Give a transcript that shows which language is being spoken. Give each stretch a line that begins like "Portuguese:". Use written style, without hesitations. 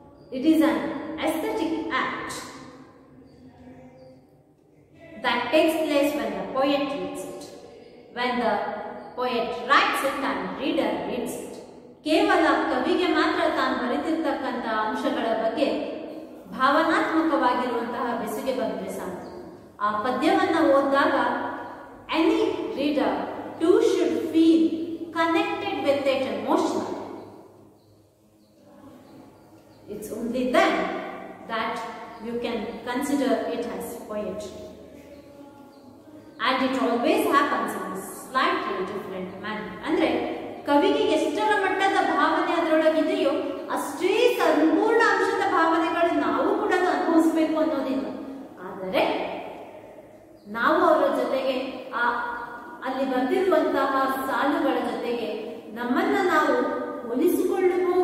English: It is an aesthetic act that takes place when the poet reads it. When the poet writes it and reader reads it.
Kannada: ಕೇವಲ ಕವಿಗೆ ಮಾತ್ರ ತಾನು ಬರೆದಿರ್ತಕ್ಕಂಥ ಅಂಶಗಳ ಬಗ್ಗೆ ಭಾವನಾತ್ಮಕವಾಗಿರುವಂತಹ ಬೆಸುಗೆ ಬಂದರೆ ಸಾಕು. ಆ ಪದ್ಯವನ್ನ ಓದಿದಾಗ
English: any reader too should feel connected with it emotionally. It's only then that you can consider it as poetry. And it always happens in a slightly different manner.
Kannada: ಅಂದ್ರೆ ಕವಿಗೆ ಎಷ್ಟರ ಮಟ್ಟದ ಭಾವನೆ ಅದರೊಳಗಿದೆಯೋ ಅಷ್ಟೇ ಸಂಪೂರ್ಣ ಅಂಶದ ಭಾವನೆಗಳು ನಾವು ಕೂಡ ಅನುಭವಿಸಬೇಕು ಅನ್ನೋದಿಲ್ಲ. ಆದರೆ ನಾವು ಅವರ ಜೊತೆಗೆ ಅಲ್ಲಿ ಬರೆದಿರುವಂತಹ ಸಾಲುಗಳ ಜೊತೆಗೆ ನಮ್ಮನ್ನ ನಾವು ಹೋಲಿಸಿಕೊಳ್ಳುವ